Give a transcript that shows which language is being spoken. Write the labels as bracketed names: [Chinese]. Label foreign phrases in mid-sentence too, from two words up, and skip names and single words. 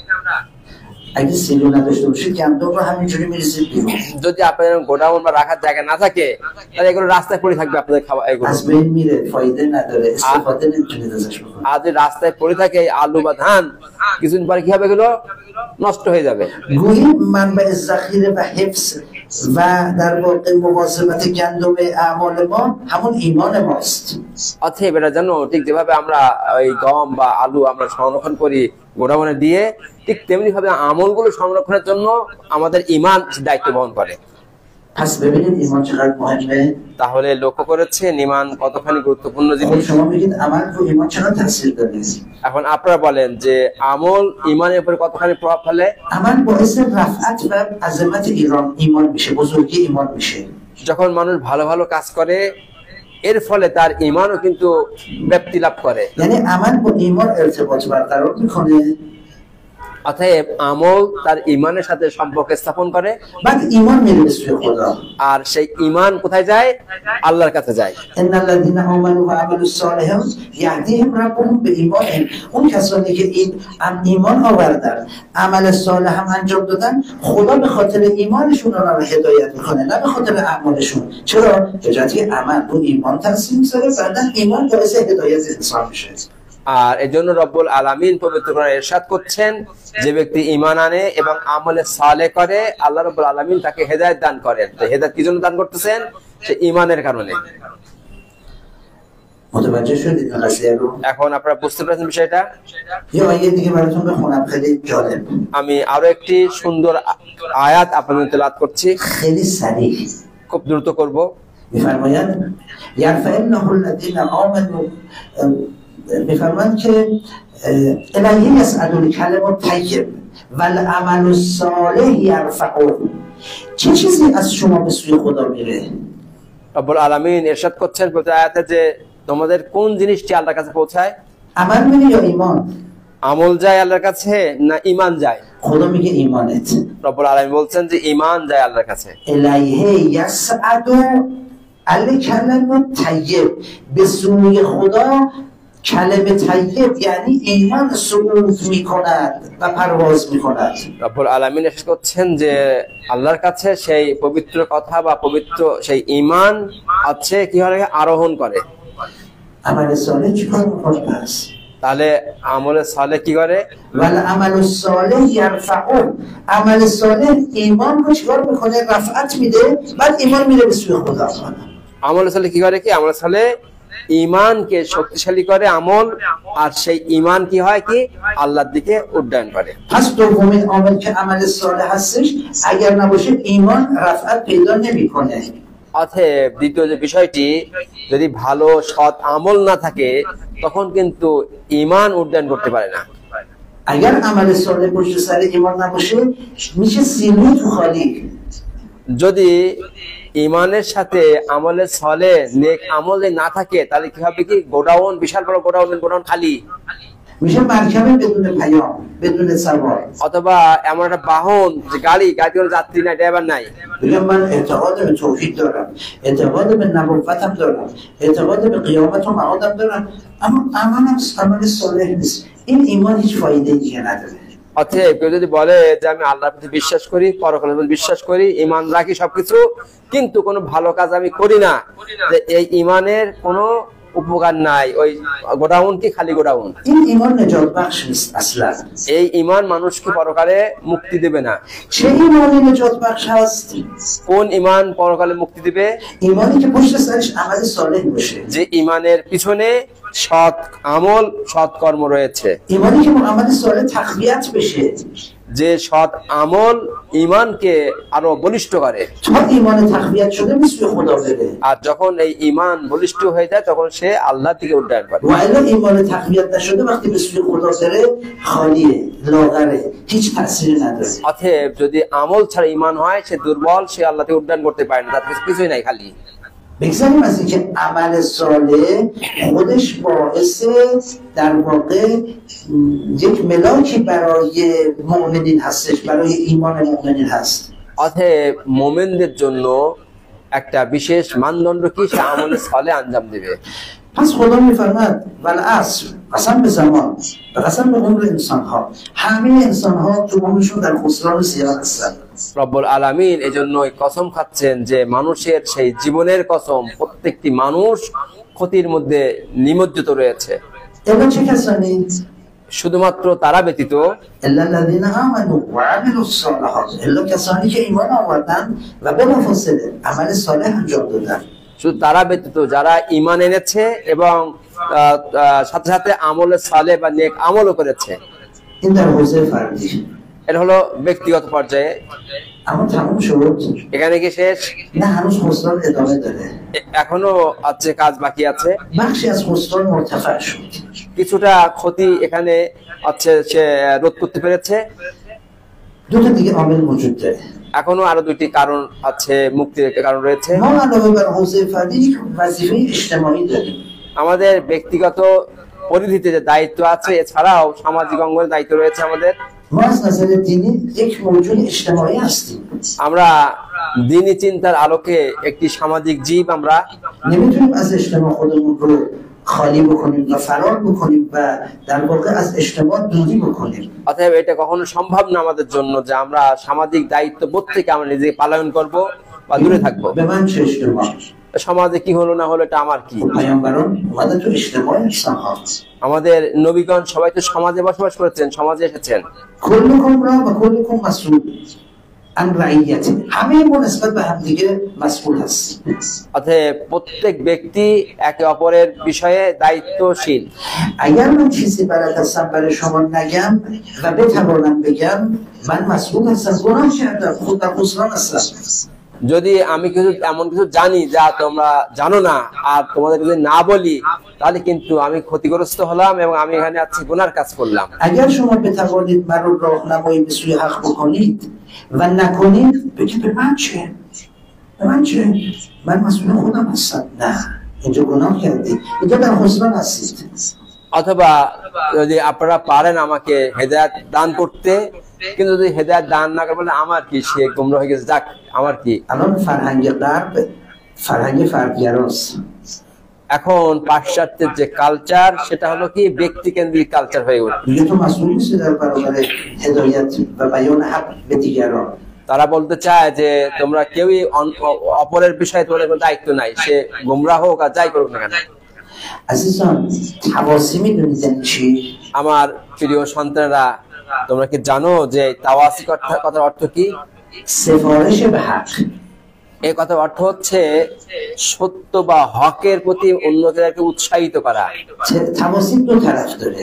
[Bangla] যদি আপনাদের গোডাউন বা রাখার জায়গা না থাকে তাহলে এগুলো রাস্তায় পড়ে থাকবে, আপনাদের খাওয়া এগুলো। আর যদি রাস্তায় পড়ে থাকে আলু বা ধান, কিছুদিন পরে কি হবে? এগুলো নষ্ট হয়ে যাবে। [Persian] و در واقع مواظبت گندم اعمال ما همون ایمان ماست। [Bangla] অতএব এটা জানো, ঠিক যেভাবে আমরা ওই গম বা আলু আমরা সংরক্ষণ করি গোডাউনে দিয়ে, ঠিক তেমনি ভাবে আমলগুলো সংরক্ষণের জন্য আমাদের ঈমান দায়িত্ব বহন করে। [Persian] پس ببینید ایمان چقدر مهمه। [Bangla] তাহলে লক্ষ্য করেছেন ঈমান কতখানি গুরুত্বপূর্ণ জিনিস। [Persian] شما میگید عمل رو ایمان چقدر تاثیر داره؟ [Bangla] এখন আপনারা বলেন যে আমল ঈমানের উপর কতখানি প্রভাব ফেলে? [Persian] عمل باعث رفعت و عظمت ایمان میشه، بزرگی ایمان میشه। [Bangla] যখন মানুষ ভালো ভালো কাজ করে এর ফলে তার ঈমানও কিন্তু ব্যাপ্তি লাভ করে। [Persian] یعنی عمل با ایمان ارتباط برقرار میکنه। [Bangla] অতএব আমল তার ঈমানের সাথে সম্পর্ক স্থাপন করে, ঈমান মিলবে খোদা। আর সেই ঈমান কোথায় যায়? আল্লাহর কাছে যায়। [Arabic] إن الذين آمنوا وعملوا الصالحات يهديهم ربهم بإيمانهم, [Persian] اون کسانی که این ایمان آوردن، عمل صالح هم انجام دادن، خدا به خاطر ایمانشون اونا رو هدایت میکنه، نه به خاطر اعمالشون. چرا؟ به جهت عمل رو ایمان تاثیر میذاره، بعدن ایمان باعث هدایت انسان میشه. [Bangla] আর এজন্য রব্বুল আলামিন পবিত্র কোরআনে ইরশাদ করছেন, যে ব্যক্তি ঈমান আনে এবং আমলে সালেহ করে আল্লাহ রব্বুল আলামিন তাকে হেদায়েত দান করেন। তো হেদায়েত কি জন্য দান করতেছেন? সে ঈমানের কারণে। [Persian] متوجه شدید این قضیه رو؟ [Bangla] এখন আপনারা বুঝতে পেরেছেন বিষয়টা? [Persian] یه آیه دیگه براتون بخونم خیلی جالب، [Bangla] আমি আরো একটি সুন্দর আয়াত আপনাদের তেলাওয়াত করছি, [Persian] خیلی سریع [Bangla] খুব দ্রুত করব। [Arabic] میفرماید یرفع الله الذین آمنوا، [Persian] میفرماید که [Arabic] الیه یصعد الکلم الطیب والعمل الصالح یرفعه. [Persian] چه چیزی از شما به سوی خدا میره؟ [Bangla] রব্বুল আলামিন ইরশাদ করছেন প্রতি আয়াতে যে তোমাদের কোন জিনিসটি আল্লাহর কাছে পৌঁছায়? [Persian] عمل میره یا ایمان؟ [Bangla] আমল যায় আল্লাহর কাছে না ঈমান যায়? [Persian] خدا میگه ایمانت. [Bangla] রব্বুল আলামিন বলছেন যে ঈমান যায় আল্লাহর কাছে। [Arabic] الیه یصعد الکلم الطیب، [Persian] به سوی خدا کلمه طیب یعنی ایمان صعود میکند و پرواز میکند. [Bangla] রব্বুল আলামিন ইরশাদ করছেন যে আল্লাহর কাছে সেই পবিত্র কথা বা পবিত্র সেই ঈমান আছে, কি হয় আরোহণ করে। [Persian] عمل صالح چیکار میکنه پس؟ [Bangla] তাহলে আমলে সালেহ কি করে? [Arabic] والعمل الصالح یرفعه. [Persian] عمل صالح ایمان رو چیکار میکنه؟ رفعت میده، بعد ایمان میره به سوی خدا. [Bangla] আমলে সালেহ কি করে? কি আমলে সালেহ ঈমানকে শক্তিশালী করে আমল, আর সেই ঈমান কি হয় কি আল্লাহর দিকে উড্ডয়ন করে। [Persian] پس دومین عامل که عمل صالح هستش اگر نباشه ایمان رفعت پیدا نمیکنه. [Bangla] অতএব দ্বিতীয় যে বিষয়টি, যদি ভালো সৎ আমল না থাকে তখন কিন্তু ঈমান উড্ডয়ন করতে পারে না। [Persian] اگر عمل صالح پشت سر ایمان نباشه میشه سینو تو خالی. [Bangla] যদি ঈমানের সাথে আমলে সালেহ নেক আমলে না থাকে তাহলে কি হবে? কি গোডাউন, বিশাল বড় গোডাউন খালি। [Persian] میشه مرکب بدون پیام، بدون سوار. [Bangla] অথবা এমন একটা বাহন যে গাড়িতে কোনো যাত্রী নাই, ড্রাইভার নাই। [Persian] بگم من اعتقاد به توحید دارم، اعتقاد به نبوتم دارم، اعتقاد به قیامت و معادم دارم، اما عمل صالح نیست. این ایمان هیچ فایده دیگه نداره. [Bangla] অতএব কেউ যদি বলে যে আমি আল্লাহর প্রতি বিশ্বাস করি, পরকালের প্রতি বিশ্বাস করি, ঈমান রাখি সবকিছু, কিন্তু কোনো ভালো কাজ আমি করি না, এই ঈমানের কোনো উপকার নাই, ওই গোডাউন কি খালি গোডাউন। [Persian] این ایمان نجات بخش نیست اصلا. [Bangla] এই ঈমান মানুষকে পরকালে মুক্তি দেবে না। [Persian] چه ایمانی نجات بخش هست؟ [Bangla] কোন ঈমান পরকালে মুক্তি দিবে? [Persian] ایمانی که پشت سرش عمل صالح باشه. [Bangla] যে ঈমানের পিছনে সৎ আমল, সৎ কর্ম রয়েছে। [Persian] ایمانی که با عمل صالح تقویت بشه. [Bangla] যে সৎ আমল ঈমানকে আরো বলিষ্ঠ করে। [Persian] تا ایمان تقویت شده به سوی خدا بره. [Bangla] আর যখন এই ঈমান বলিষ্ঠ হয়ে যায় তখন সে আল্লাহর দিকে উড্ডয়ন করে। [Persian] و الا ایمان تقویت نشده وقتی به سوی خدا بره خالیه، لاغره، هیچ تأثیری نداره. [Bangla] অতএব যদি আমল ছাড়া ঈমান হয় সে দুর্বল, সে আল্লাহর দিকে উড্ডয়ন করতে পারে না, তার কিছুই নাই, খালি। [Persian] بگذاریم از اینکه عمل صالح خودش باعث در واقع یک ملاکی برای مؤمنین هستش، برای ایمان مؤمنین هست. [Bangla] অতএব মুমিনদের জন্য একটা বিশেষ মানদণ্ড কি? সে আমলে সালেহ আঞ্জাম দেবে। [Persian] پس خدا میفرماد والعصر، قسم به زمان و قسم به عمر انسان ها، همه انسان ها تو عمرشون در خسران و زیان هستن. [Bangla] রব্বুল আলামিন এজন্যই কসম খাচ্ছেন যে মানুষের সেই জীবনের কসম, প্রত্যেকটি মানুষ ক্ষতির মধ্যে নিমজ্জিত রয়েছে। [Persian] الا چه کسانی؟ [Bangla] শুধুমাত্র তারা ব্যতীত [Arabic] الا الذين آمنوا وعملوا الصالحات، [Persian] الا کسانی که ایمان آوردن و بلافاصله عمل صالح انجام دادن. [Bangla] শুধু তারা ব্যতীত যারা ঈমান এনেছে এবং সাথে সাথে আমলে সালেহ বা নেক আমলও করেছে। [Persian] این در حوزه فردی. [Bangla] এটা হলো ব্যক্তিগত পর্যায়ে। [Persian] اما تموم شد؟ [Bangla] এখানে কি শেষ? [Persian] نه، هنوز خسران ادامه داره. [Bangla] এখনো আছে, কাজ বাকি আছে। [Persian] بخشی از خسران مرتفع شد. [Bangla] কিছুটা ক্ষতি এখানে আছে, সে রোধ করতে পেরেছে। [Persian] دو تا دیگه عامل وجود داره. [Bangla] এখনো আরো দুইটি কারণ আছে, মুক্তির কারণ রয়েছে। [Persian] ما علاوه بر حوزه فردی یک وظیفه اجتماعی داریم. [Bangla] আমাদের ব্যক্তিগত পরিধিতে যে দায়িত্ব আছে, এছাড়াও সামাজিক অঙ্গনের দায়িত্ব রয়েছে আমাদের। [Persian] ما از نظر دینی یک موجود اجتماعی هستیم. [Bangla] আমরা দ্বীনি চিন্তার আলোকে একটি সামাজিক জীব। আমরা [Persian] نمیتونیم از اجتماع خودمون رو خالی بکنیم یا فرار بکنیم و در واقع از اجتماع دوری بکنیم. [Bangla] অতএব এটা কখনো সম্ভব না আমাদের জন্য যে আমরা সামাজিক দায়িত্ব বোধ থেকে আমরা নিজেকে পালন করব বা দূরে থাকবো। [Persian] به من چه اجتماع؟ [Bangla] সমাজে কি হলো না হলো এটা আমার কি? [Persian] پیامبران اومدن تو اجتماع انسان ها. [Bangla] আমাদের নবীগণ সবাই তো সমাজে বসবাস করেছেন, সমাজে এসেছেন। [Arabic] کلکم را و کلکم مسئول عن رعیت. [Persian] همه ما نسبت به هم دیگه مسئول هستیم. [Bangla] অতএব প্রত্যেক ব্যক্তি একে অপরের বিষয়ে দায়িত্বশীল। [Persian] اگر من چیزی بلد هستم برای شما نگم و بتوانم بگم من مسئول هستم، گناه کردم، خود در خسران هستم. [Bangla] যদি আমি কিছু এমন কিছু জানি যা তোমরা জানো না আর তোমাদের যদি না বলি তাহলে কিন্তু আমি ক্ষতিগ্রস্ত হলাম এবং আমি এখানে আছি গুনার কাজ করলাম। [Persian] اگر شما بتوانید من رو راهنمایی به سوی حق بکنید و نکنید بگید به من چه؟ به من چه؟ من مسئول خودم هستم. نه، اینجا گناه کردید، اینجا در خسران هستید. [Bangla] অথবা যদি আপনারা পারেন আমাকে হেদায়েত দান করতে, কিন্তু যদি হেদায়েত দান না করে বলে আমার কি, সে গুমরাহ হয়ে গেছে, যাক আমার কি। [Persian] الان فرهنگ غرب فرهنگ فردگراست. [Bangla] এখন পাশ্চাত্যের যে কালচার সেটা হলো কি ব্যক্তি কেন্দ্রিক কালচার হয়ে উঠছে। [Persian] دیگه تو مسئول نیستی در برابر هدایت و بیان حق به دیگران. [Bangla] তারা বলতে চায় যে তোমরা কেউই অপরের বিষয়ে তোমাদের কোনো দায়িত্ব নাই, সে গুমরাহ হোক আর যাই করুক না কেন। [Persian] عزیزان تواسی میدونید یعنی چی؟ [Bangla] আমার প্রিয় সন্তানেরা, তোমরা কি জানো যে তাওয়াসি কথার অর্থ কি? [Persian] سفارش به حق. [Bangla] এই কথার অর্থ হচ্ছে সত্য বা হকের প্রতি অন্যদেরকে উৎসাহিত করা। [Persian] تواسی دو طرف داره.